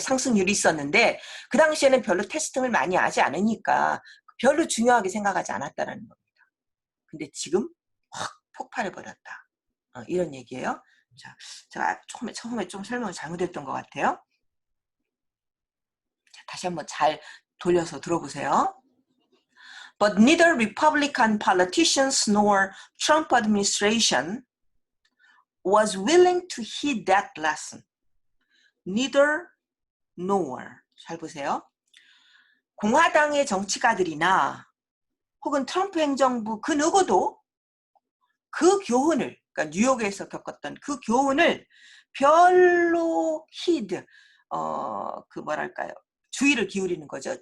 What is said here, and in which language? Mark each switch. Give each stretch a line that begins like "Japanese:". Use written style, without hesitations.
Korean: 상승률이 있었는데 그 당시에는 별로 테스팅을 많이 하지 않으니까 별로 중요하게 생각하지 않았다라는 겁니다. 근데 지금 확 폭발해버렸다. 이런 얘기예요. 자, 제가 처음에 좀 설명을 잘못했던 것 같아요. 자, 다시 한번 잘 돌려서 들어보세요.
English: But neither Republican politicians nor Trump administration was willing to heed that lesson. Neither nor.
Korean: 잘 보세요. 공화당의 정치가들이나 혹은 트럼프 행정부 그 누구도 그 교훈을, 그러니까 뉴욕에서 겪었던 그 교훈을 별로 히드, 그 뭐랄까요, 주의를 기울이는 거죠.